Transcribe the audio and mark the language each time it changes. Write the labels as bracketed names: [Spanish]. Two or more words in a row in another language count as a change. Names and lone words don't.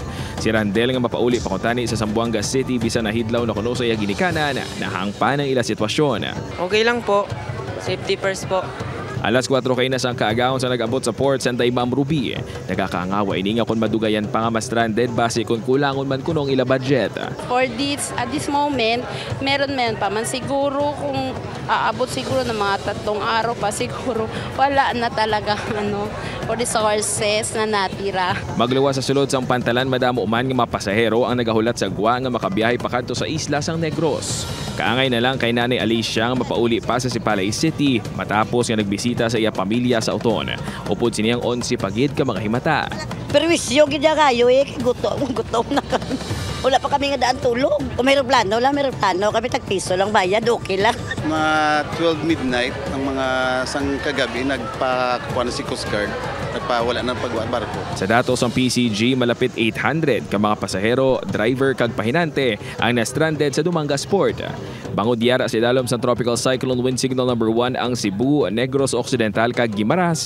[Hiligaynon] Si Randel nga mapauli pakuntani sa Zamboanga City bisan nahidlaw na kuno sa iya ginikanan nahangpa ng ila sitwasyon. [Filipino] Okay lang po. Safety first po. [Hiligaynon] Alas 4 kayo na sang kaagawon sa nag-abot sa Port Sanday Ma'am Ruby. Nagkakangawa ini nga kung madugayan pa nga ma-stranded base kung kulangon man kunong ila budget. [English] For this, at this moment, [Filipino] meron pa man siguro kung aabot siguro ng mga 3 araw pa siguro wala na talaga [English] for resources [Filipino] na natira. [Hiligaynon] Magluwa sa sulod sang pantalan madamo man nga mga pasahero ang nagahulat sa gwa nga makabiyahe pakadto sa isla sang Negros. Kaangay na lang kay Nanay Alicia nga mapauli pa sa Sipalay City matapos nga nagbisita sa iya pamilya sa Uton. Upod siniyang 11 pagid ka mga himata. Perwisyo gid kayo gutom na kami. Wala pa kami nga daan tulog. Kung mayroong plano, kami tagpiso lang bayad, okay lang. [Filipino] Mga 12 midnight, ang mga sang kagabi, nagpakuha na si Coast Guard, nagpawala ng pagbarko. [Hiligaynon] Sa datos ng PCG, malapit 800 ka mga pasahero, driver kag pahinante ang na-stranded sa Dumangas Port. Bangod yara sa dalom sa Tropical Cyclone Wind Signal number 1 ang Cebu, Negros Occidental kag Guimaras.